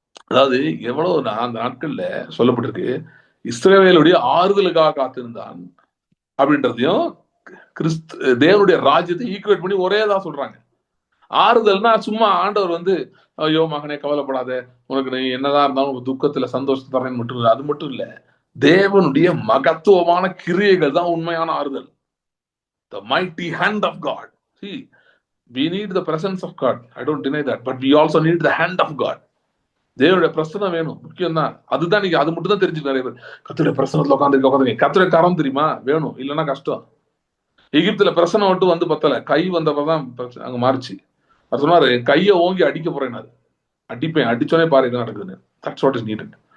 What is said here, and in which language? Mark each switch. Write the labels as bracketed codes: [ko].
[ta] அதாவது எவ்வளவு அந்த நாட்கள்ல சொல்லப்பட்டிருக்கு, இஸ்ரவேலுடைய ஆறுதலுக்காக காத்திருந்தான் அப்படின்றதையும் தேவனுடைய ராஜ்யத்தை ஈக்குவேட் பண்ணி ஒரே தான் சொல்றாங்க. ஆறுதல்னா சும்மா ஆண்டவர் ஐயோ மகனே கவலைப்படாத, உனக்கு நீ என்னதான் இருந்தாலும் துக்கத்துல சந்தோஷத்தை தரேன்னு மட்டும் இல்லை. அது மட்டும் இல்ல, தேவனுடைய மகத்துவமான கிரியைகள் தான் உண்மையான ஆறுதல். [en] The mighty hand of God. See, we need the presence of God. I don't deny that. But we also need the hand of God. [ta] தேவனுடைய பிரசனம் வேணும், முக்கியம் தான். அதுதான் நீங்க அது மட்டும் தான் தெரிஞ்சு நிறைய பேர் கர்த்தருடைய பிரசனத்துல உட்காந்து கர்த்தருடைய கரம் தெரியுமா வேணும், இல்லைன்னா கஷ்டம். எகிப்துல பிரசனம் மட்டும் பத்தல, கை வந்தப்பதான் அங்க மாறிச்சு. அது சொன்னாரு, கையை ஓங்கி அடிக்க போறேன், அடிப்பேன், அடிச்சோனே பாரு என்ன நடக்குதுன்னு. [en] That's what is needed.